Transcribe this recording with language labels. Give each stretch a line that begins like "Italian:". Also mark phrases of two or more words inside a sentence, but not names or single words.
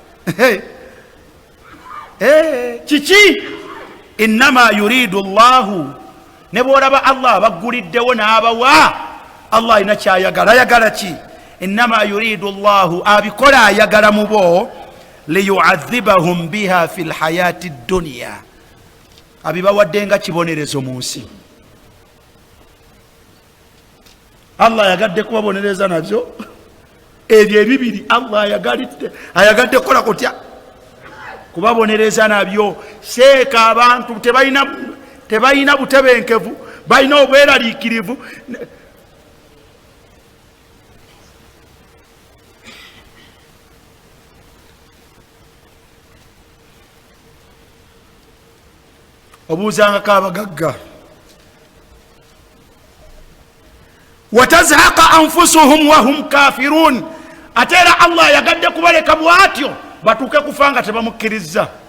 Ganda: kiki
Arabic: إنما يريد الله
Ganda: ne bwolaba Allah abagguliddewo n'abawa Allah alina kyayagala ayagala ki
Arabic: إنما يريد الله
Ganda: abikola ayagala mu bo
Arabic: ليعذبهم بها في الحياة الدنيا
Ganda: abibawadde nga kibonerezo mu nsi. Allah ayagadde kubabonereza nabyo ebyo ebibiri Allah ayagadde kola kutya kubabonereza nabyo. Seeka abantu tebalina butebenkevu balina obweraliikirivu obuuzangako abagagga
Arabic: وتزهق أنفسهم وهم كافرون
Ganda: ate era Allah yagadde kubaleka bwatyo batuuke kufa nga tebamukkiriza.